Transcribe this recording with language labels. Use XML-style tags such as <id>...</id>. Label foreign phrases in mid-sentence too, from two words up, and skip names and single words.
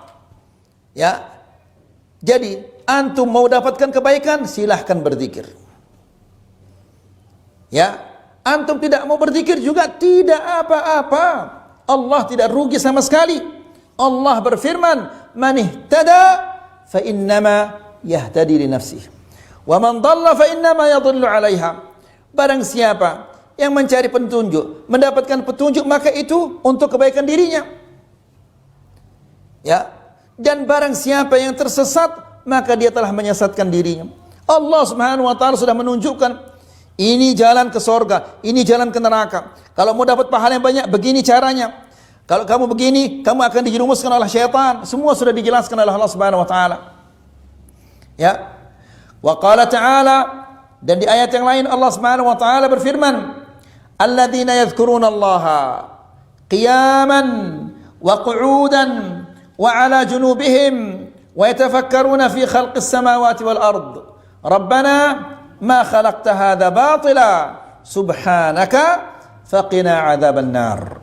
<id>Ya. Jadi antum mau dapatkan kebaikan, silahkan berzikir. Ya. Antum tidak mau berzikir juga tidak apa-apa. Allah tidak rugi sama sekali. Allah berfirman,</id> <ar>"من اهتدى فإنما يهتدي لنفسه، ومن ضل فإنما يضل عليها."</ar> <id>Barang siapa yang mencari petunjuk, mendapatkan petunjuk, maka itu untuk kebaikan dirinya. Ya. Dan barang siapa yang tersesat, maka dia telah menyesatkan dirinya. Allah</id> <ar>سبحانه وتعالى</ar> <id>sudah menunjukkan ini jalan ke sorga, ini jalan ke neraka. Kalau mau dapat pahala yang banyak, begini caranya. Kalau kamu begini, kamu akan dijerumuskan oleh syaitan. Semua sudah dijelaskan oleh Allah</id> <ar>سبحانه وتعالى. Ya. وقال تعالى,</ar> <id>dan di ayat yang lain Allah</id> <ar>سبحانه وتعالى berfirman, الذين يذكرون الله قياما وقعودا وعلى جنوبهم ويتفكرون في خلق السماوات والأرض. ربنا ما خلقت هذا باطلا سبحانك فقنا عذاب النار.</ar>